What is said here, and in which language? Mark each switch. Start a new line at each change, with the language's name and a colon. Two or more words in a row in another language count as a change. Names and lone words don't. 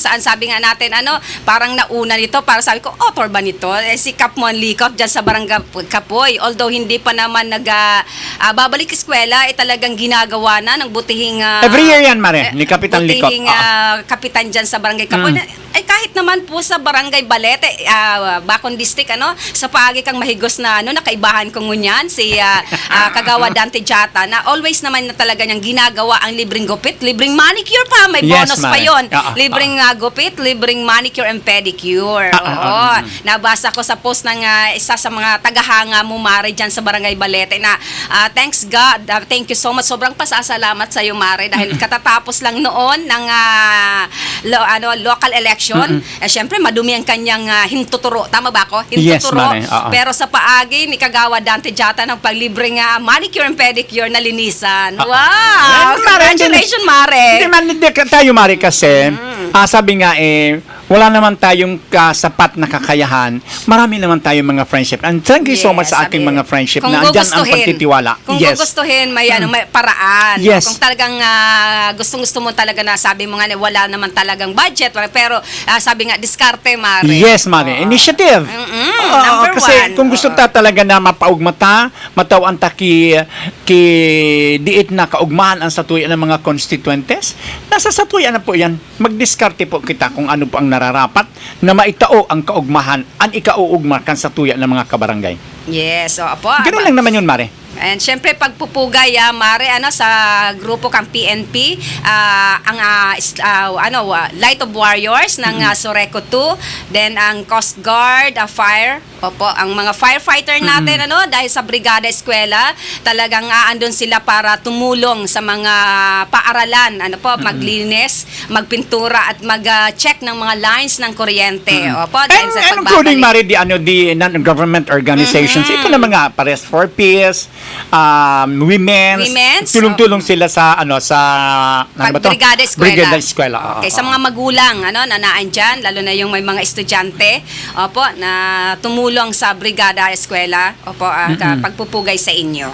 Filipino: kung saan sabi nga natin, parang nauna nito, para sabi ko, author ba nito? Si Kapmon Likop dyan sa barangay Kapoy. Although hindi pa naman babalik eskwela, talagang ginagawa na ng butihing Every year yan, Mare, ni Kapitan Likop. butihing kapitan dyan sa barangay Kapoy. Ay kahit naman po sa barangay Balete,
Bikol: Bacon District, sa paagi kang mahigos na nakaibahan ko ngunyan, si Kagawa Dante Jata, na
English: always naman
Bikol: na talaga niyang ginagawa ang libreng gupit, libreng manicure pa, may
Filipino: Yes, bonus pa Mare. yon. Libreng gupit, libreng
English: manicure and pedicure.
Filipino: Oo. Nabasa ko sa post ng isa sa mga tagahanga mo, Mare, dyan sa barangay Balete, na
English: thanks God, thank you so much,
Filipino: sobrang pasasalamat sa iyo, Mare, dahil katatapos lang noon ng local election. Syempre madumi ang kanyang hintuturo, tama ba ako? Yes, Hintuturo. Mare. Oo. Pero sa paagi ni Kagawa Dante Jata ng paglibreng
English: manicure and pedicure
Filipino: na linisan. Wow! Mare, Congratulations, Mare! Hindi tayo, Mare, kasi sabi nga wala naman tayong sapat na kakayahan. Marami naman tayong mga friendship.
English: And thank you so much
Filipino: sa ating mga friendship kung na andyan ang gugustuhin, pagtitiwala. Kung Yes. gugustuhin, may paraan. Yes. Kung talagang gustong-gusto mo talaga, na sabi mo nga, wala naman talagang budget, pero sabi nga, diskarte, Mare. Yes, Mare. Initiative. Number kasi one.
Bikol: kung gusto ta talaga na mapaugmata, matawaan ta ki diit na kaugmahan ang satuyan ng mga constituentes, nasa satuyan na po yan. Magdiskarte po kita kung ano po ang nararapat na maitao ang kaugmahan, ang ikauugma kan satuyan ng mga kabarangay.
Filipino: Yes, po. Ganun lang naman yun, Mare. And syempre pagpupugay, Mare, sa grupo kang PNP, ang Light of Warriors ng Soreco 2, then ang Coast Guard, Fire, ang mga firefighter natin, dahil sa Brigada Eskwela, talagang andun sila para tumulong sa mga paaralan, maglinis, magpintura at mag-check ng mga lines ng kuryente. Dahil sa
English: And including,
Filipino: pagbabalik.
English: Mare, the non-government organizations,
Filipino: ito na mga Pares for Peace, Women's, tulong-tulong sila sa Brigada Eskwela. Brigada Eskwela. Okay, sa mga magulang na naandyan, lalo na yung may mga estudyante, na tumulong sa Brigada Eskwela, pagpupugay sa inyo.